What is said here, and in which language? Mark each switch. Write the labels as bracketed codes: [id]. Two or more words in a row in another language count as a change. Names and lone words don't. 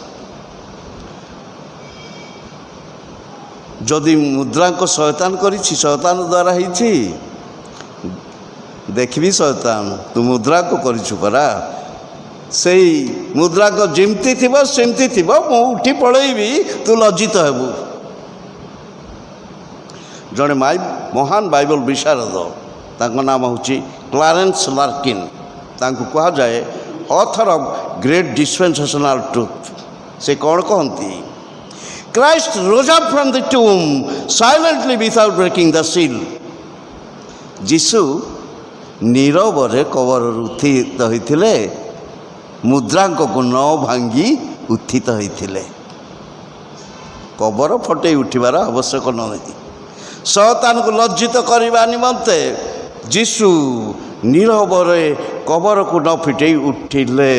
[or] ଯଦି ମୁଦ୍ରାଙ୍କ ଶୟତାନ କରିଛି, ଶୟତାନ ଦ୍ୱାରା ହେଇଛି, ଦେଖିବି ଶୟତାନ ତୁ ମୁଦ୍ରାଙ୍କ କରିଛୁ ପରା, ସେଇ ମୁଦ୍ରାଙ୍କ ଯେମିତି ଥିବ ସେମିତି ଥିବ, ମୁଁ ଉଠି ପଳେଇବି, ତୁ ଲଜ୍ଜିତ ହେବୁ। ଜଣେ ମହାନ ବାଇବଲ ବିଶାରଦ, ତାଙ୍କ ନାମ ହେଉଛି କ୍ଲାରେନ୍ସ ଲାର୍କିନ୍। ତାଙ୍କୁ କୁହାଯାଏ [en] author of great dispensational truth. [or] ସେ କ'ଣ କହନ୍ତି? [en] Christ rose up from the tomb silently without breaking the seal. [or] ଯୀଶୁ ନୀରବରେ କବରରୁ ଉତ୍ଥିତ ହୋଇଥିଲେ, ମୁଦ୍ରାଙ୍କକୁ ନ ଭାଙ୍ଗି ଉତ୍ଥିତ ହୋଇଥିଲେ। କବର ଫଟେଇ ଉଠିବାର ଆବଶ୍ୟକ ନାହିଁ। ଶୟତାନକୁ ଲଜ୍ଜିତ କରିବା ନିମନ୍ତେ ଯୀଶୁ ନୀରବରେ କବରକୁ ନ ଫିଟେଇ ଉଠିଲେ।